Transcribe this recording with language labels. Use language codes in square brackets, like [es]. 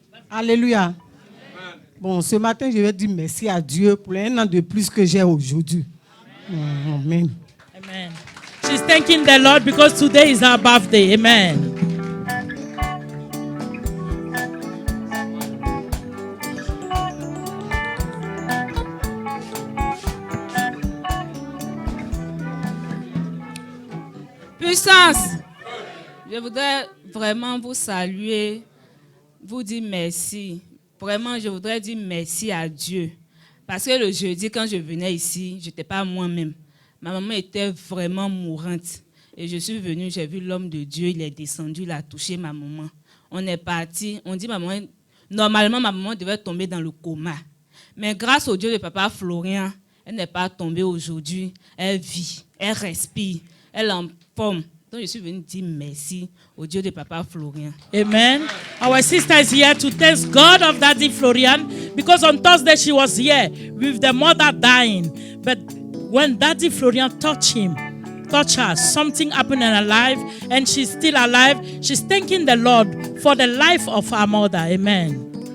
[fr] Alléluia. Bon, ce matin, je vais dire merci à Dieu pour un an de plus que j'ai aujourd'hui. Amen. Amen. [en] She's thanking the Lord because today is her birthday. [fr] Amen. Puissance, je voudrais vraiment vous saluer, vous dire merci. Vraiment, je voudrais dire merci à Dieu. Parce que le jeudi, quand je venais ici, je n'étais pas moi-même. Ma maman était vraiment mourante. Et je suis venue, j'ai vu l'homme de Dieu, il est descendu, il a touché ma maman. On est parti, on dit normalement ma maman devait tomber dans le coma. Mais grâce au Dieu de Papa Florian, elle n'est pas tombée aujourd'hui. Elle vit, elle respire, elle est en forme. Donc je suis venue dire merci au Dieu de Papa Florian. Amen. [en] Our sister is here to thank God of Daddy Florian because on Thursday she was here with the mother dying. But when Daddy Florian touched her, something happened in her life and she's still alive. She's thanking the Lord for the life of her mother. Amen.